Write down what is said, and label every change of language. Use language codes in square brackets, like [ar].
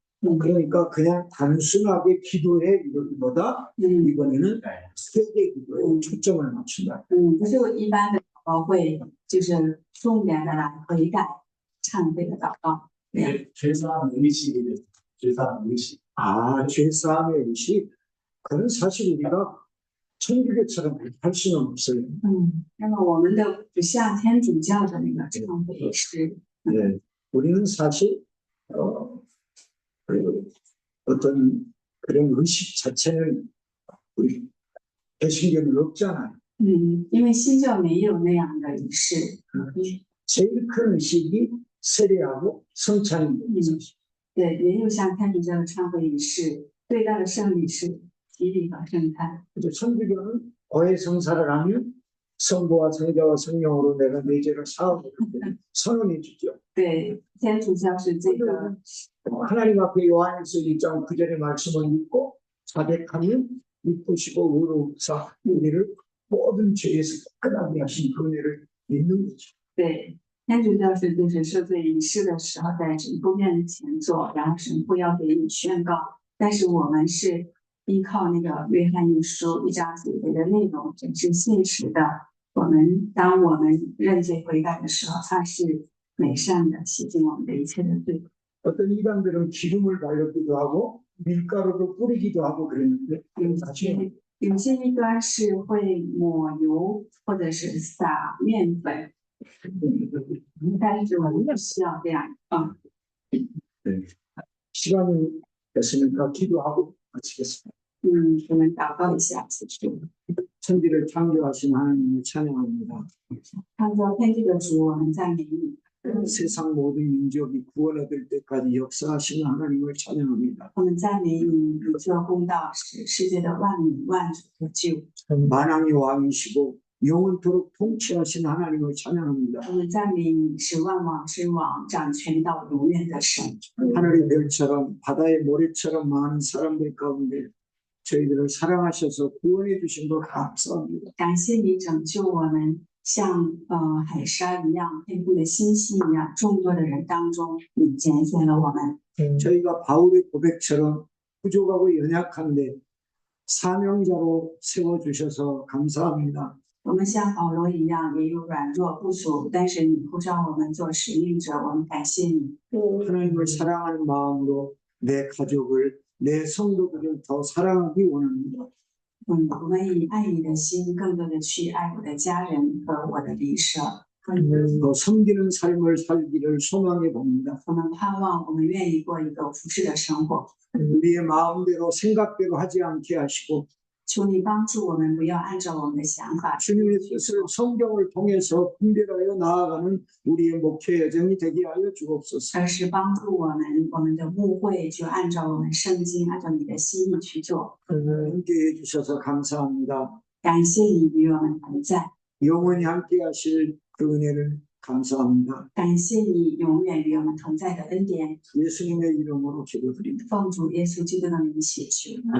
[ko] 그러니까 그냥 단순하게 기도해 이거보다 이번에는 세계 기도에 초점을 맞춘다. [zh] 不是一般的祷告会，就是重点的来悔改、忏悔的祷告。 [ko] 죄사함 의식이래. 죄사함 의식. 아, 죄사함의 의식. 그건 사실 우리가 천주교처럼 할 수는 없어요. [zh] 那么我们的不像天主教的那个忏悔仪式。 [ko] 예, 우리는 사실 어떤 그런 의식 자체는 우리 개신교는 없잖아요. [zh] 因为新教没有那样的仪式。 [ko] 제일 큰 의식이 세례하고 성찬입니다. [zh] 对，也有像天主教的忏悔仪式，最大的圣礼是洗礼和圣餐。 [ko] 이제 천주교는 거해성사를 하면 성부와 성자와 성령으로 내가 내 죄를 사하고 선언해 주죠. [zh] 对，天主教是这个 [ko] 하나님 앞에 요한일서 1장 9절의 말씀을 읽고 자백하면 기쁘시고 의로우사 우리를 모든 죄에서 깨끗하게 하신 그 은혜를 믿는 거죠. [zh] 对，天主教是就是赦罪仪式的时候在神父面前做，然后神父要给你宣告。但是我们是依靠那个约翰一书1章9节的内容，这是现实的。当我们认罪悔改的时候，他是美善的，洗净我们的一切的罪。 [ko] 어떤 이단들은 기름을 발렸기도 하고 밀가루를 뿌리기도 하고 그랬는데 사실 [zh] 有些异端是会抹油或者是撒面粉，但是我们不需要这样。 [ko] 시간이 됐으니까 기도하고 마치겠습니다. [zh] 我们祷告一下，结束。 [ko] 천지를 창조하신 하나님을 찬양합니다. [zh] 创造天地的主，我们赞美你。 [ko] 세상 모든 민족이 구원 얻을 때까지 역사하시는 하나님을 찬양합니다. [zh] 我们赞美你，你做公道，使世界的万民万族得救。 [ko] 만왕의 왕이시고 영원토록 통치하신 하나님을 찬양합니다. [zh] 我们赞美你是万王之王，掌权到永远的神。 [ko] 하늘의 별처럼 바다의 모래처럼 많은 사람들 가운데 저희들을 사랑하셔서 구원해 주신 것 감사합니다. [zh] 感谢你拯救我们，像海沙一样，天空的星星一样，众多的人当中，你拣选了我们。 [ko] 저희가 바울의 고백처럼 부족하고 연약한데 사명자로 세워주셔서 감사합니다. [zh] 我们像保罗一样，也有软弱不足，但是你呼召我们做使命者，我们感谢你。 [ko] 하나님을 사랑하는 마음으로 내 가족을 내 성도들을 더 사랑하기 원합니다. [zh] 我们以爱你的心，更多的去爱我的家人和我的邻舍。 [ko] 더 섬기는 삶을 살기를 소망해 봅니다. [zh] 我们盼望，我们愿意过一个服侍的生活。 [ko] 우리의 마음대로 생각대로 하지 않게 하시고 [zh] 求你帮助我们，不要按照我们的想法， [ko] 주님의 뜻을 성경을 통해서 분별하여 나아가는 우리의 목회 여정이 되게 하여 주옵소서. [zh] 而是帮助我们的牧会就按照我们圣经，按照你的心意去做。 [ko] 함께해 주셔서 감사합니다. [zh] 感谢你与我们同在， [ko] 영원히 함께 하실 그 은혜를 감사합니다. [zh] 感谢你永远与我们同在的恩典。 [ko] 예수님의 이름으로 기도드립니다. [zh] 奉主耶稣基督的名祈求。